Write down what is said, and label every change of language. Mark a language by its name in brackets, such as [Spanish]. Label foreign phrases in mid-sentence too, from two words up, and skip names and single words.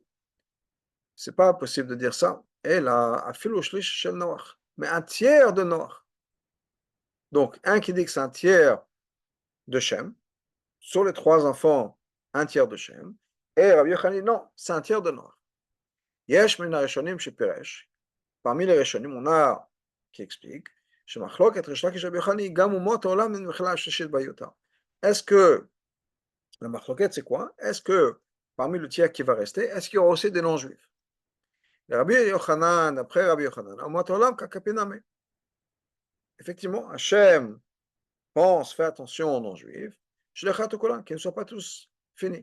[French] C'est pas possible de dire ça. Et là, [Hebrew] אפילו שליש של נח, [French] mais un tiers de Noach. Donc, un qui dit que c'est un tiers de Shem, sur les 3 enfants, un tiers de Shem, et Rabbi Yochanan dit non, c'est un tiers de Noach. [Hebrew] יש מן הראשונים שפירש. [French] Parmi les Rishonim, on a qui explique est-ce que la machloket c'est quoi? Est-ce que parmi le tiers qui va rester, est-ce qu'il y aura aussi des non-juifs? Rabbi Yochanan, après Rabbi Yochanan, effectivement, Hachem pense, fait attention aux non-juifs, qu'ils ne soient pas tous finis.